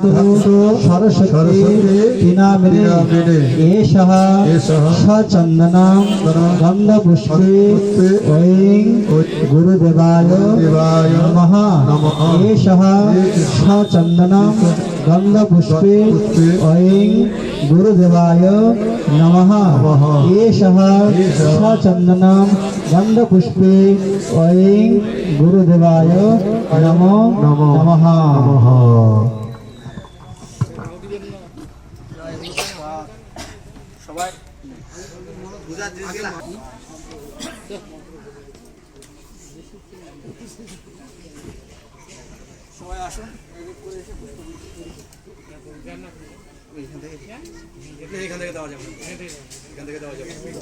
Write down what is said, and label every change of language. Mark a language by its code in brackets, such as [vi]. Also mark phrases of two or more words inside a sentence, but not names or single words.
[sa] सरस्वती तीनाविने एषः सचन्दनं गन्धपुष्पे ऐं गुरुदेवाय नमः एषः सचन्दनं गन्धपुष्पे ऐं गुरुदेवाय नमः एषः सचन्दनं गन्धपुष्पे ऐं गुरुदेवाय नमो नमः। [bn] সবাই আসুন এখান থেকে দেওয়া যাবে এখান থেকে দেওয়া যাবে